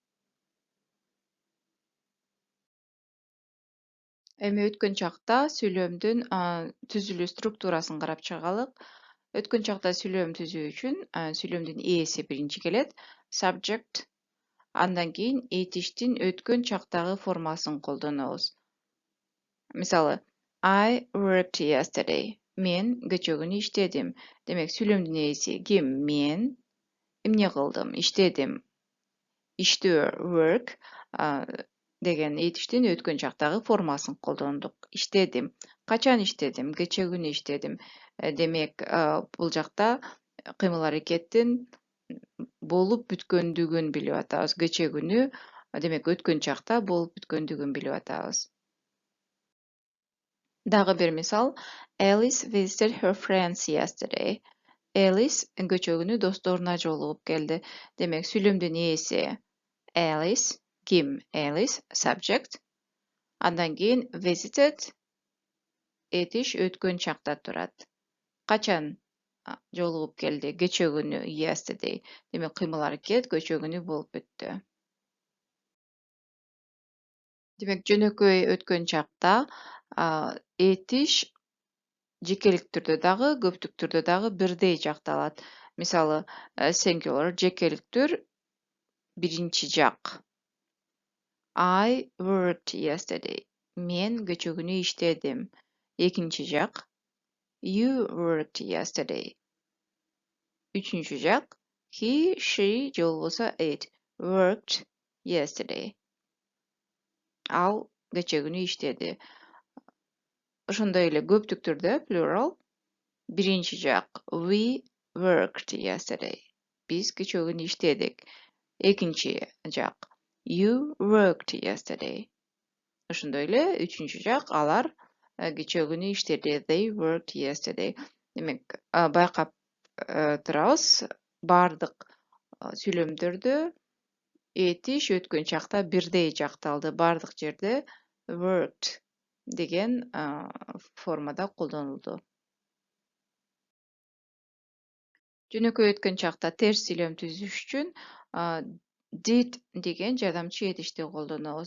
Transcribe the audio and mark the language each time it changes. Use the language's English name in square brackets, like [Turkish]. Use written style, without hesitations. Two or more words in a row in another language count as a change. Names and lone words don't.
[Kyrgyz] Эми өткөн чакта сүйлөмдүн түзүлүү структурасын карап чыгалык. Өткөн чакта сүйлөм түзүү үчүн сүйлөмдүн ээси биринчи келет, subject. Андан кийин этиштин өткөн чактагы формасын колдонобуз. Мисалы, [English] I worked yesterday. [Kyrgyz] Мен кечээ күнү иштедим. Демек, сүйлөмдүн ээси ким? Мен. Эмне кылдым? Иштедим. Иштөө, work деген этиштин өткөн чактагы формасын колдондук. Иштедим. Качан иштедим? Кечээ күнү иштедим. Демек, бул жакта кыймыл аракеттин болуп бүткөндүгүн билип атабыз. Кечээ күнү, демек, өткөн чакта болуп бүткөндүгүн билип атабыз. Дагы бир мисал. [English] Alice visited her friends yesterday. [Kyrgyz] Alice кечээ күнү досторуна жолугуп келди. Демек, сүйлөмдүн ээси Alice, ким? Alice, subject. Андан кийин visited, этиш өткөн чакта турат. Качан жолугуп келди? Кечээ күнү, yesterday. Демек, кыймыл аракет кечээ күнү болуп өттү. Демек, жөнөкөй өткөн чакта этиш жекелик түрдө дагы, көптүк түрдө дагы бирдей жакталат. Мисалы, singular жекелик түр биринчи жак. [English] I worked yesterday. [Kyrgyz] Мен кечээ күнү иштедим. Экинчи жак. [English] You worked yesterday. [Kyrgyz] Үчүнчү жак. [English] He, she [Kyrgyz] же болбосо [English] it worked yesterday. [Kyrgyz] Ал кечээ күнү иштеди. Ошондой эле көптүк түрдө plural. Биринчи жак. [English] We worked yesterday. [Kyrgyz] Биз кечээ иштедик. Экинчи жак. [English] You worked yesterday. [Kyrgyz] Ошондой эле үчүнчү жак алар кечээ күнү иштеди. [English] They worked yesterday. [Kyrgyz] Демек, байкап турабыз баардык сүйлөмдөрдө этиш өткөн чакта бирдей жакталды. Баардык жерде worked деген формада колдонулду. Жөнөкөй өткөн чакта терс сүйлөм түзүш үчүн did деген жардамчы этишти колдонобуз.